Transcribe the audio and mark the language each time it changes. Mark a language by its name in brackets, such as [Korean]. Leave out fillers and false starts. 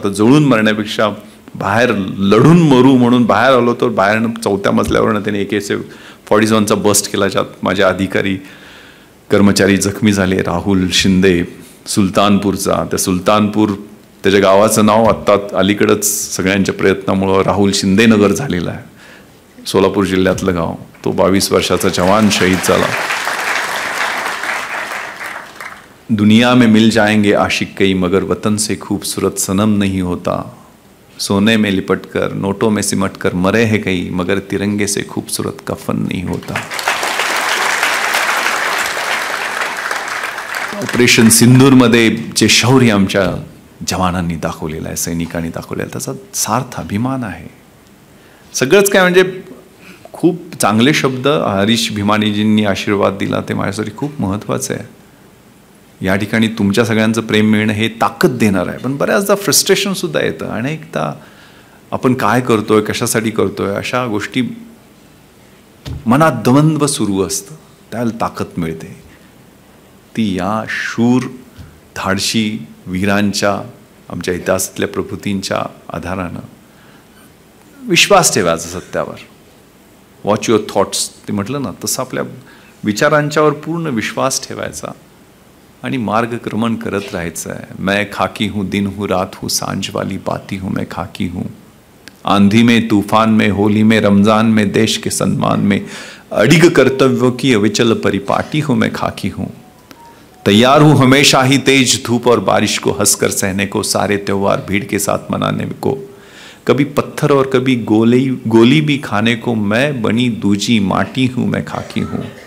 [Marathi] तर जळून मरण्यापेक्षा बाहेर लढून मरू म्हणून बाहेर आलो, तर बाहेरनं 4थ्या मजल्यावरनं त्यांनी AK-47चा बस्ट केला, ज्यात माझे अधिकारी कर्मचारी जखमी झाले. राहुल शिंदे सुलतानपूरचा, त्या सुलतानपूर त्याच्या गावाचं नाव आत्ता अलीकडंच सगळ्यांच्या प्रयत्नामुळं राहुल शिंदे नगर झालेलं आहे, सोलापूर जिल्ह्यातलं गाव. तो 22 वर्षाचा जवान शहीद झाला. [Hindi] दुनिया में मिल जाएंगे आशिक कई, मगर वतन से खूबसूरत सनम नहीं होता. सोने में लिपट कर, नोटों में सिमट कर मरे हैं कई, मगर तिरंगे से खूबसूरत कफन नहीं होता. [Marathi] ऑपरेशन सिंदूरमध्ये जे शौर्य आमच्या जवानांनी दाखवलेलं आहे, सैनिकांनी दाखवलेलं, त्याचा सार्थ अभिमान आहे. सगळंच काय म्हणजे खूप चांगले शब्द हरीश भीमानीजींनी आशीर्वाद दिला, ते माझ्यासाठी खूप महत्त्वाचं आहे. या ठिकाणी तुमच्या सगळ्यांचं प्रेम मिळणं हे ताकद देणार आहे. पण बऱ्याचदा फ्रस्ट्रेशनसुद्धा येतं. अनेकदा आपण काय करतोय, कशासाठी करतोय, अशा गोष्टी मनात द्वंद्व सुरू असतं, त्याला ताकद मिळते. ती या शूर धाडशी वीरांच्या, आमच्या इतिहासातल्या प्रभूतींच्या आधारानं विश्वास ठेवायचा सत्यावर. [English] watch your thoughts, [Marathi] ते म्हटलं ना तसं आपल्या विचारांच्यावर पूर्ण विश्वास ठेवायचा आणि मार्गक्रमण करत राहायचं आहे. [Hindi] मैं खाकी हूँ, दिन हूँ, रात हूँ, सांझ वाली बाती हूँ, मैं खाकी हूँ. आंधी में, तूफान में, होली में, रमजान में, देश के सम्मान में अडिग कर्तव्यों की अविचल परिपाटी हूँ, मैं खाकी हूँ. तैयार हूँ हमेशा ही तेज धूप और बारिश को हंसकर सहने को, सारे त्योहार भीड़ के साथ मनाने को, कभी पत्थर और कभी गोली भी खाने को, मैं बनी दूजी माटी हूँ, मैं खाकी हूँ.